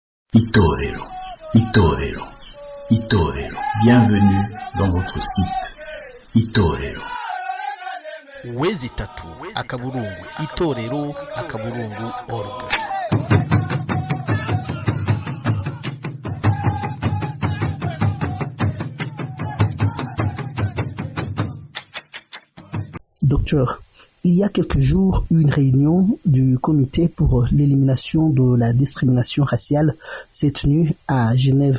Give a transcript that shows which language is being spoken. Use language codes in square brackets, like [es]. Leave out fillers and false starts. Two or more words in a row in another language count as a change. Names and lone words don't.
[fr] Itorero, Itorero, Itorero. Bienvenue dans votre site Itorero. [rn] Wezi tatu akaburungu itorero akaburungu org. [fr] Docteur, il y a quelques jours, une réunion du comité pour l'élimination de la discrimination raciale s'est tenue à Genève.